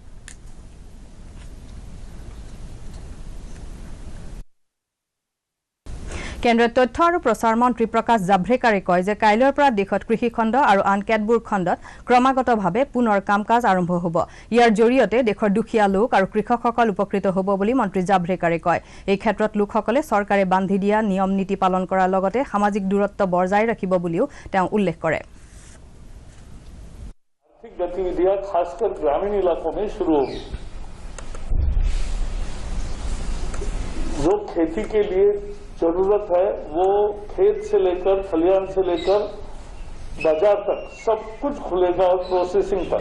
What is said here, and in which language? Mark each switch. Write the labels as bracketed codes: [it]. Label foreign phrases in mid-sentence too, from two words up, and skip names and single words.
[as] কেন্দ্ৰীয় তথ্য আৰু প্ৰচাৰ মন্ত্ৰী প্ৰকাশ জাভ্ৰেকাৰে কয় যে কাইলৈৰ পৰা দেশত কৃষি খণ্ড আৰু আন কেতবোৰ খণ্ডত ক্ৰমাগতভাৱে পুনৰ কাম কাজ আৰম্ভ হ'ব। ইয়াৰ জৰিয়তে দেশৰ দুখীয়া লোক আৰু কৃষকসকল উপকৃত হ'ব বুলি মন্ত্ৰী জাভ্ৰেকাৰে কয়। এই ক্ষেত্ৰত লোকসকলে চৰকাৰে বান্ধি দিয়া নিয়ম নীতি পালন কৰাৰ লগতে সামাজিক দূৰত্ব বজাই ৰাখিব বুলিও তেওঁ উল্লেখ কৰে। [hi] आर्थिक गतिविधियां खासकर ग्रामीण इलाकों में शुरू होगी। जो खेती के लिए जरूरत है वो खेत से लेकर खलिहान से लेकर बाजार तक सब कुछ खुलेगा और प्रोसेसिंग तक।